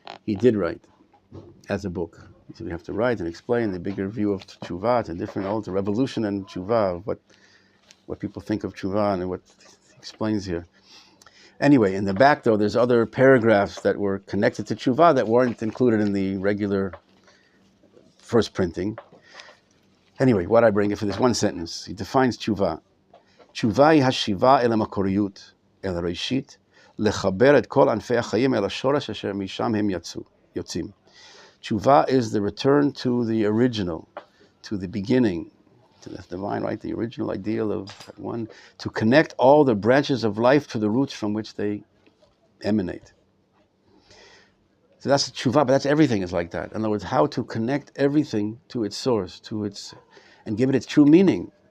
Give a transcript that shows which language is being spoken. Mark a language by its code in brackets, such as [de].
[en] He did write as a book. He said we have to write and explain the bigger view of tshuva, the different, the revolution and tshuva, what people think of tshuva and what he explains here. Anyway, in the back though, there's other paragraphs that were connected to tshuva that weren't included in the regular first printing. Anyway, what I bring it for this one sentence. He defines tshuva. [he] תשובה היא השיבה אל המקוריות, אל הראשית, לחבר את כל ענפי החיים אל השורש אשר משם הם יוצאים. [en] Tshuva is the return to the original, to the beginning, to the divine, right? The original ideal of one, to connect all the branches of life to the roots from which they emanate. So that's tshuva, but that's everything is like that. In other words, how to connect everything to its source, and give it its true meaning.